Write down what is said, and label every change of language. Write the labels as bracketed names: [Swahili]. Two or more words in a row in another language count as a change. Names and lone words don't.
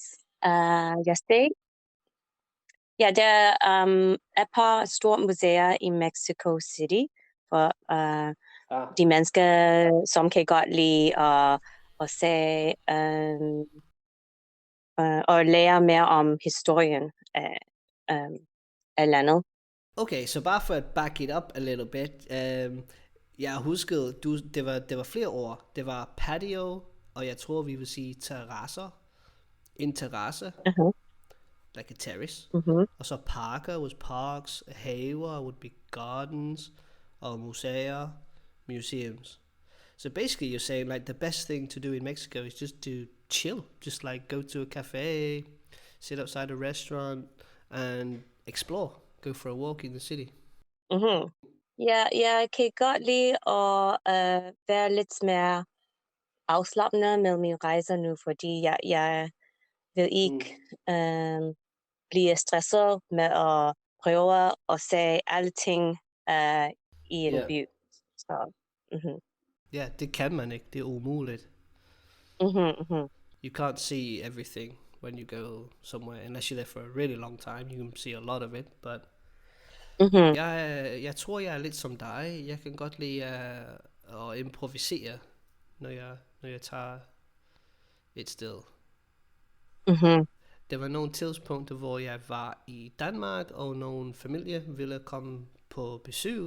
[Danish] Jeg sagde, ja, der er et par store museer i Mexico City for de mennesker, som kan godt lide at se og lære mere om historien af landet. [English] Okay, [Danish] så bare for at [English] back it up a little bit. [Danish] Jeg huskede, det var flere ord. Det var patio, og jeg tror, vi vil sige terrasser. En terrasse. [English] Like a terrace. [Danish] Og så parker [English] was parks. Haver would be gardens. [Danish] Og museer, [English] museums. So basically you're saying like the best thing to do in Mexico is just to chill. Just like go to a cafe, sit outside a restaurant and explore. Go for a walk in the city. [Danish] Ja, jeg kan godt lide at være lidt mere afslappende med mine rejser nu, fordi jeg vil ikke blive stresset med at prøve at se alting i en by. Så, Ja, det kan man ikke. Det er umuligt. [English] You can't see everything when you go somewhere, unless you're there for a really long time. You can see a lot of it, but [Danish] jeg tror, jeg er lidt som dig. Jeg kan godt lide at improvisere, når jeg tager et sted. Der var nogle tidspunkter, hvor jeg var i Danmark, og nogle familie ville komme på besøg.